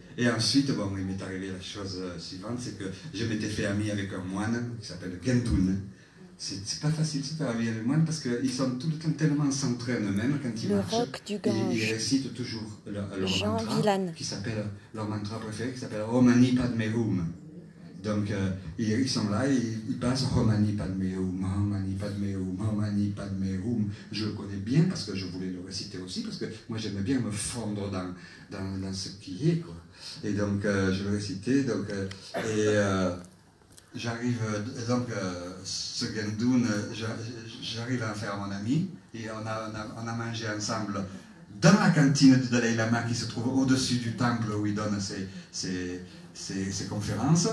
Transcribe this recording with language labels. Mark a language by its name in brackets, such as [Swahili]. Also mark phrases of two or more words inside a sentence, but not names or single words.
[French] Et ensuite, bon, il m'est arrivé la chose suivante, c'est que je m'étais fait ami avec un moine qui s'appelle Gendun. C'est pas facile de se faire ami avec les moines parce qu'ils sont tout le temps tellement centrés en eux-mêmes quand ils marchent. Le roc du Gange. Ils récitent toujours leur mantra, Vilan. qui s'appelle, leur mantra préféré, qui s'appelle Om Mani Padme Hum. Donc ils sont là, ils passent Om Mani Padme Hum, Om Mani Padme Hum, Om Mani Padme Hum. Je le connais bien parce que je voulais le réciter aussi, parce que moi j'aimais bien me fondre dans ce qui est, quoi. Et donc je le récitais, j'arrive, ce Gendun, j'arrive à en faire mon ami, et on a mangé ensemble dans la cantine du Dalai Lama qui se trouve au-dessus du temple où il donne ses conférences.